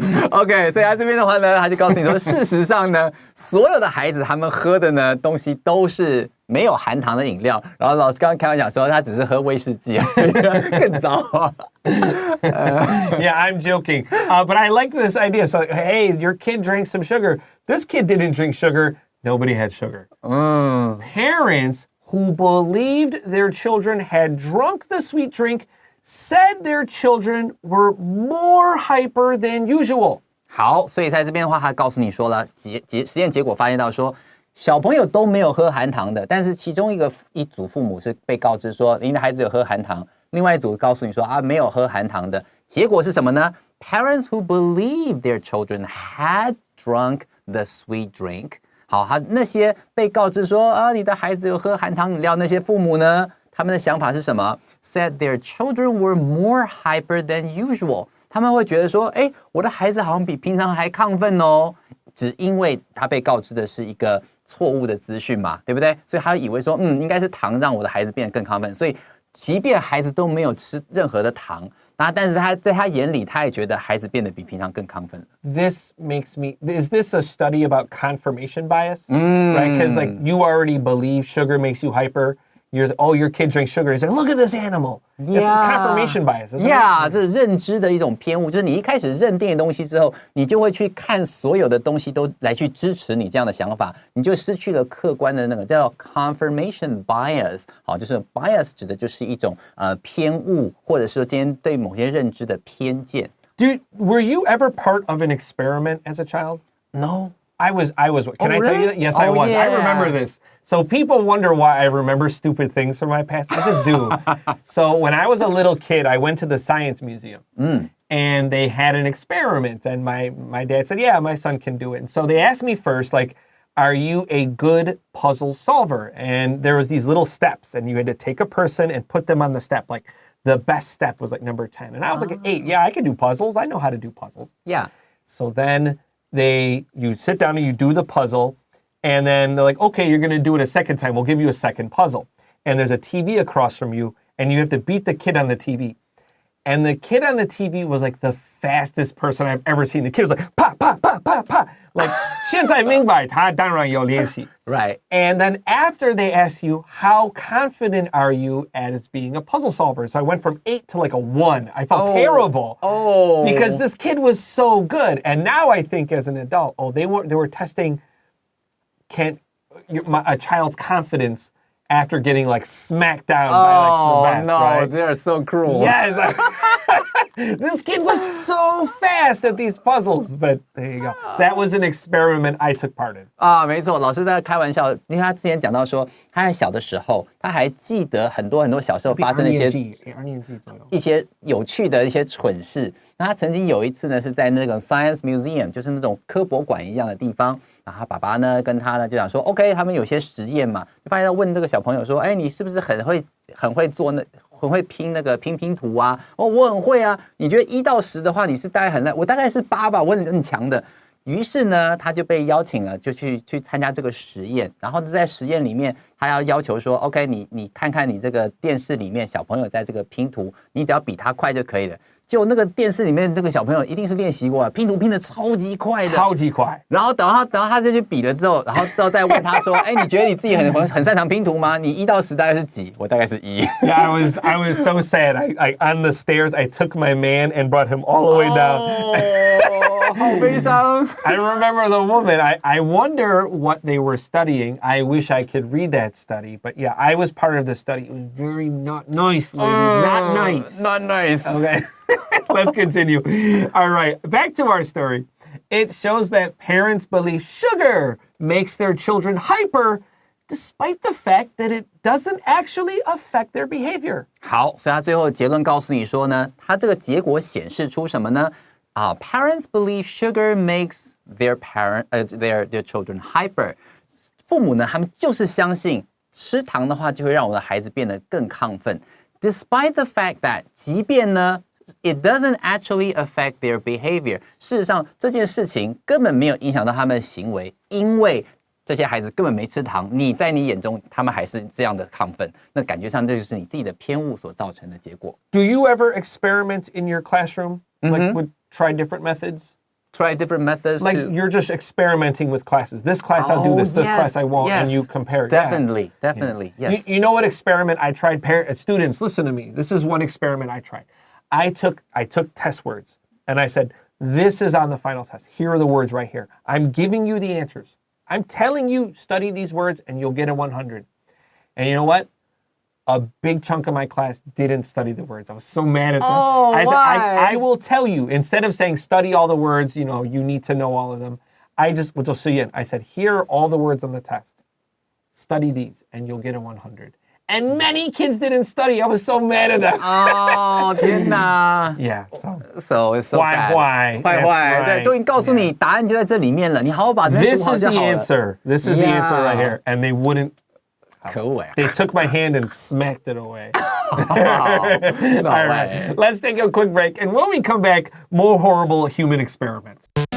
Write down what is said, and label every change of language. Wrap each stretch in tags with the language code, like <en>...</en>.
<zh>OK, 所以他这边的话呢，他就告诉你说，事实上呢，所有的孩子他们喝的呢东西都是没有含糖的饮料。然后老师刚刚开玩笑说，他只是喝威士忌，更糟。</zh> <en>Yeah, I'm joking. But I like this idea. So, hey, your kid drank some sugar. This kid didn't drink sugar. Nobody had sugar. Parents who believed their children had drunk the sweet drink said their children were more hyper than usual.</en> <zh>好，所以在这边的话，他告诉你说了，实验结果发现到说，小朋友都没有喝含糖的，但是其中一组父母是被告知说，您的孩子有喝含糖，另外一组告诉你说没有喝含糖的。结果是什么呢？</zh> <en>Parents who believed their children had drunk the sweet drink.</en> <zh>好，那些被告知说你的孩子有喝含糖饮料，那些父母呢？他们的想法是什么</zh> <en>？Said their children were more hyper than usual.</en> <zh>他们会觉得说，我的孩子好像比平常还亢奋哦，只因为他被告知的是一个错误的资讯嘛，对不对？所以他以为说，应该是糖让我的孩子变得更亢奋。所以，即便孩子都没有吃任何的糖，但是他在他眼里，他也觉得孩子变得比平常更亢奋了。</zh> <en>This makes me. Is this a study about confirmation bias? Right? Because like you already believe sugar makes you hyper. Your kid drinks sugar. He's like, look at this animal. Yeah. It's confirmation bias.</en> <zh>Yeah, 这是认知的一种偏误，就是你一开始认定的东西之后，你就会去看所有的东西都来去支持你这样的想法，你就失去了客观的那个叫 confirmation bias。好，就是 bias 指的就是一种偏误，或者说今天对某些认知的偏见。</zh> <en>Were you ever part of an experiment as a child? No. I was. Can I tell you that? Yes, I was. Yeah. I remember this. So people wonder why I remember stupid things from my past. I just do. So when I was a little kid, I went to the science museum. And they had an experiment. And my dad said, yeah, my son can do it. And so they asked me first, like, are you a good puzzle solver? And there was these little steps. And you had to take a person and put them on the step. Like, the best step was like number 10. And I was like 8. Yeah, I can do puzzles. I know how to do puzzles. Yeah. So then you sit down and you do the puzzle, and then they're like, okay, you're going to do it a second time. We'll give you a second puzzle. And there's a TV across from you, and you have to beat the kid on the TV. And the kid on the TV was like the fastest person I've ever seen. The kid was like, pa, pa, pa, pa, pa.</en> <zh>Like, 现在明白他当然有练习.</zh> <en>Right. And then after they ask you, how confident are you as being a puzzle solver? So I went from 8 to like a 1. I felt terrible. Because this kid was so good. And now I think as an adult, they were testing a child's confidence after getting like smacked down by like the best, right? They're so cruel. Yes. This kid was so fast at these puzzles, but there you go. That was an experiment I took part in.</en> <zh>没错，老师在开玩笑，因为他之前讲到说，他在小的时候，他还记得很多小时候发生的一些有趣的一些蠢事。那他曾经有一次呢，是在那个 Science Museum， 就是那种科博馆一样的地方。然后他爸爸呢跟他呢就讲说 ，OK， 他们有些实验嘛，就发现要问这个小朋友说，你是不是很会做很会拼那个拼图啊？我很会啊。你觉得1到10的话，你是大概很烂，我大概是8吧，我很强的。于是呢，他就被邀请了，就去参加这个实验。然后在实验里面，他要求说 ，OK， 你看看你这个电视里面小朋友在这个拼图，你只要比他快就可以了。就那个电视里面那个小朋友一定是练习过，拼图拼得超级快的，超级快。然后等他就去比了之后，然后之后再问他说，你觉得你自己很擅长拼图吗？你1到10大概是几？我大概是1。</zh> <en>Yeah, I was so sad. I on the stairs, I took my man and brought him all the way down.</en> <zh>好悲伤。</zh> <en>I remember the woman. I wonder what they were studying. I wish I could read that study. But yeah, I was part of the study. It was very not nice, lady. Not nice. Not nice. Okay. Let's continue. All right, back to our story. It shows that parents believe sugar makes their children hyper despite the fact that it doesn't actually affect their behavior.</en> <zh>好，所以他最后结论告诉你说呢，他这个结果显示出什么呢？</zh> <en>Parents believe sugar makes their children hyper.</en> <zh>父母呢，他们就是相信吃糖的话就会让我的孩子变得更亢奋。</zh> <en>Despite the fact that,</en> <zh>即便呢</zh> <en>it doesn't actually affect their behavior.</en> <zh>事实上，这件事情根本没有影响到他们的行为，因为这些孩子根本没吃糖，在你眼中他们还是这样的亢奋，那感觉上这就是你自己的偏误所造成的结果。</zh> <en>Do you ever experiment in your classroom? Like would try different methods? Try different methods like you're just experimenting with classes. This class I'll do this, this class I won't, and you compare. Definitely, yes. You know what experiment I tried? Students, listen to me. This is one experiment I tried. I took test words, and I said, this is on the final test. Here are the words right here. I'm giving you the answers. I'm telling you, study these words, and you'll get a 100. And you know what? A big chunk of my class didn't study the words. I was so mad at them. I said, I will tell you, instead of saying study all the words, you need to know all of them, I said, here are all the words on the test. Study these, and you'll get a 100. And many kids didn't study. I was so mad at them.</en> <zh>天哪</zh> <en>Yeah, so it's so sad.</en> <zh>坏，对，都已经告诉你答案就在这里面了，你好好把这些读好就好了。</zh> <en>This is the answer right here. And they wouldn't.</en> <zh>可恶</zh> <en>They took my hand and smacked it away. All right, let's take a quick break. And when we come back, more horrible human experiments.</en>